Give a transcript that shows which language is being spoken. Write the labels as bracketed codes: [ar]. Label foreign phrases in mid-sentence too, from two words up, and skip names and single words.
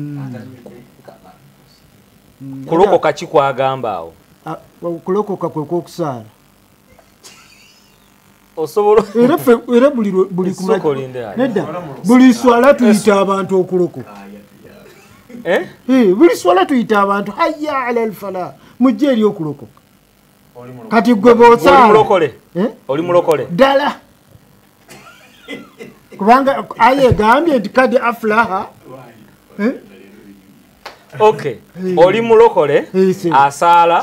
[lg] Kulokoka ki kwagamba awo? Kulokoka kwe kw'okusaala. Osobola era buli buli swala tuyita abantu okulokoka. Buli swala tuyita abantu [ar] حي على الفلاح, [lg] mujje eri okulokoka. Kati gwe b'osaala oli mulokole ddala, kubanga aya egambye nti [ar] قد أفلح. [lg] Okay, oli mulokole asaala.